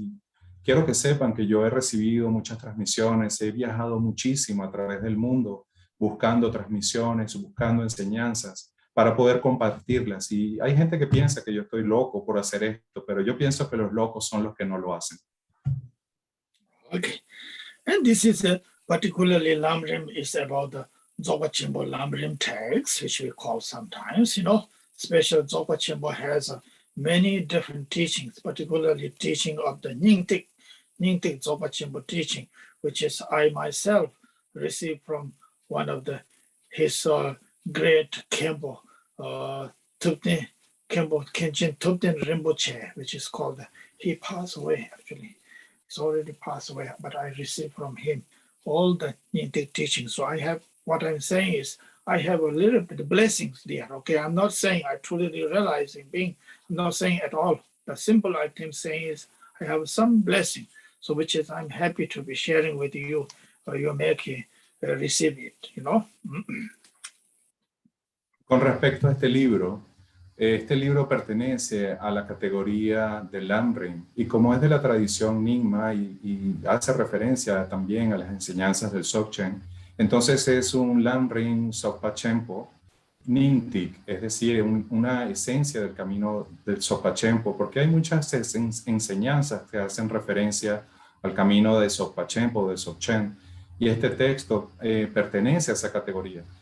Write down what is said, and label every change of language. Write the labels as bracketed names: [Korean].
[Spanish] Y quiero que sepan que yo he recibido muchas transmisiones, he viajado muchísimo a través del mundo buscando transmisiones, buscando enseñanzas, para poder compartirlas. Y hay gente que piensa que yo estoy loco por hacer esto, pero yo pienso que los locos son los que no lo hacen. [English] Okay. And this is particularly Lamrim is about the Dzogpa Chimbo Lamrim text, which we call sometimes, special Dzogpa Chimbo has many different teachings, particularly teaching of the Nyingtik Dzogpa Chimbo teaching, which is I myself received from one of his great Kempo, Tupten Khenchen Tupten Rimpoche, which is called, he passed away actually. He's already passed away, but I received from him all the Nyingtik teachings. So what I'm saying is, I have a little bit of blessings there, okay? I'm not saying I truly realize in being, I'm not saying at all. The simple I'm saying is, I have some blessing, so which is I'm happy to be sharing with you, you make receive it, [Spanish] Con respecto a este libro pertenece a la categoría del Lamrim, y como es de la tradición Nyingma y hace referencia también a las enseñanzas del Dzogchen, entonces es un Lamrim Sokpa Chempo Nyingtik, es decir, una esencia del camino del Sokpa Chempo, porque hay muchas enseñanzas que hacen referencia al camino de Sokpa Chempo, del Dzogchen, y este texto pertenece a esa categoría.